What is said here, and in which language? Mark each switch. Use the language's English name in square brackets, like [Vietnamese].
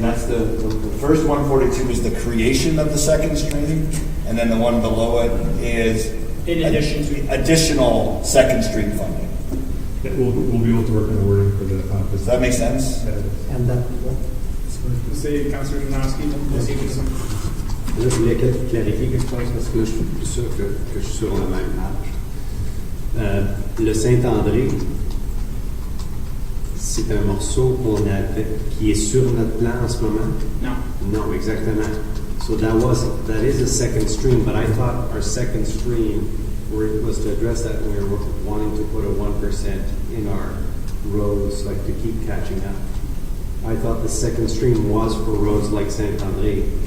[English] That's the first 142 is the creation of the second stream, and then the one below it is In addition to additional second stream funding. Yeah, we'll be able to work on the wording for the Does that make sense? And that, Say, Councillor Janowski, we'll see if [French] Là, je voulais clarifier quelque chose parce que là, je suis plus sûr que je suis sur la même page. Le Saint-André, c'est un morceau qui est sur notre plan en ce moment? [English] No. [French] No, exactement. [English] So that is a second stream, but I thought our second stream was to address that when we were wanting to put a 1% in our roads, like to keep catching up. I thought the second stream was for roads like Saint-André.